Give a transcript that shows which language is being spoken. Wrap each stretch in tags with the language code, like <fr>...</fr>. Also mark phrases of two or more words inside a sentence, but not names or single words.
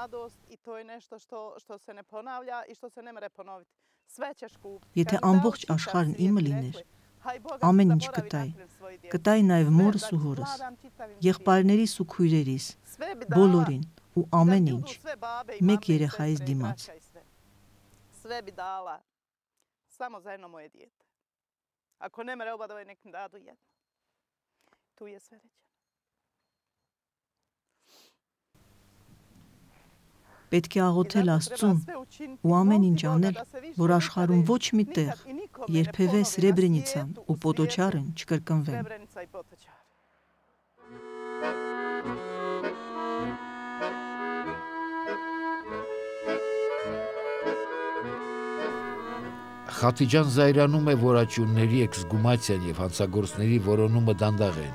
<hy>Եթե ամբողջ աշխարհն իմը լիներ, ամեն ինչ կտայի նաև մորս ու հորս, եղբայրներիս ու քույրերիս, բոլորին ու ամեն ինչ, մեկ երեխայիս դիմաց։</hy> <bs>Ako ne mere oba da nekom dadu jedno. Tu je sve rečeno.</bs> <hy>Պետք է աղոթել Աստծուն ու ամեն ինչ անել, որ աշխարհում ոչ մի տեղ երբևէ Սրեբրենիցան ու Պոտոչարն չկրկնվեն։ Խաթիջան զայրանում է, որ աճյունների էքսգումացիան եւ հանցագործների որոնումը դանդաղ է</hy>